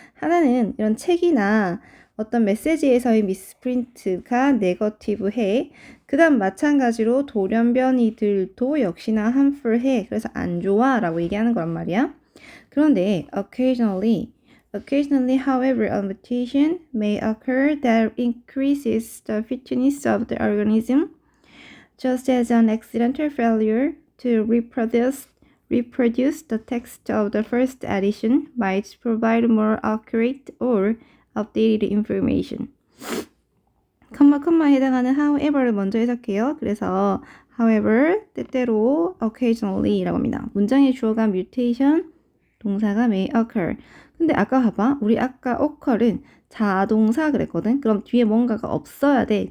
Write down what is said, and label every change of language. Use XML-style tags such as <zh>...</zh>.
<ko>하나는 이런 책이나 어떤 메시지에서의 미스프린트가 네거티브해. 그 다음 마찬가지로 돌연변이들도 역시나 harmful해. 그래서 안 좋아 라고 얘기하는 거란 말이야. 그런데</ko> <en>occasionally, however, a mutation may occur that increases the fitness of the organism, just as an accidental failure to reproduce the text of the first edition might provide more accurate or updated information.</en> <ko>컴마에 해당하는 however를 먼저 해석해요. 그래서 however, 때때로 occasionally라고 합니다. 문장의 주어가 mutation, 동사가 may occur. 근데 아까 봐봐. 우리 아까 occur은 자동사 그랬거든. 그럼 뒤에 뭔가가 없어야 돼.</ko>